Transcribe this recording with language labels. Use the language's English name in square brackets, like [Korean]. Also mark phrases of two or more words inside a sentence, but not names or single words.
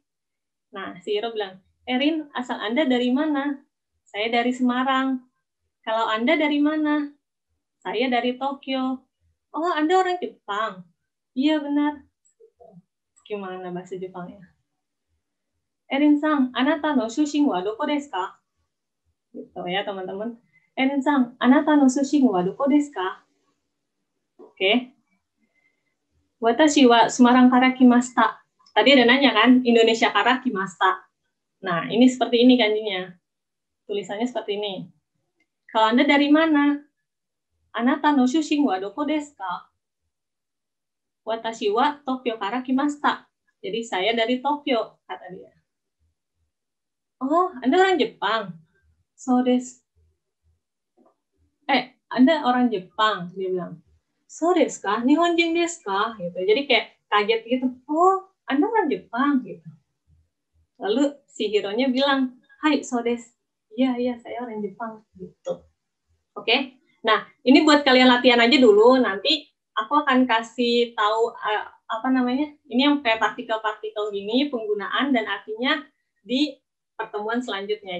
[Indonesian] Nah, si Hiro bilang, Erin, asal Anda dari mana? Saya dari Semarang. Kalau Anda dari mana? Saya dari Tokyo. Oh, Anda orang Jepang? Iya, benar. Gimana bahasa Jepangnya? [Japanese] Erinさん、あなたの出身はどこですか? [Indonesian] Gitu ya, teman-teman. [Japanese] Erinさん、あなたの出身はどこですか? [Indonesian] Oke. [Japanese] 私は Semarang から来ました. [Indonesian] Tadi ada nanya kan, [Japanese] Indonesia kara kimashita. [Indonesian] Nah, ini seperti ini kanjinya. Tulisannya seperti ini. Kalau Anda dari mana? [Japanese] あなたの出身はどこですか？私は Tokyo から来ました. [Indonesian] Jadi saya dari Tokyo, kata dia. Oh, Anda orang Jepang? [Japanese] そうです. [Indonesian] Anda orang Jepang, dia bilang. [Japanese] そうですか？日本人ですか? [Indonesian] Gitu. Jadi kayak kaget gitu. Oh, Anda orang Jepang gitu. Lalu si Hironya bilang, [Japanese] "はい、そうです." [Indonesian] Iya, saya orang Jepang gitu. Oke. Nah, ini buat kalian latihan aja dulu, nanti aku akan kasih tahu ini yang kayak partikel-partikel gini, penggunaan dan artinya di pertemuan selanjutnya.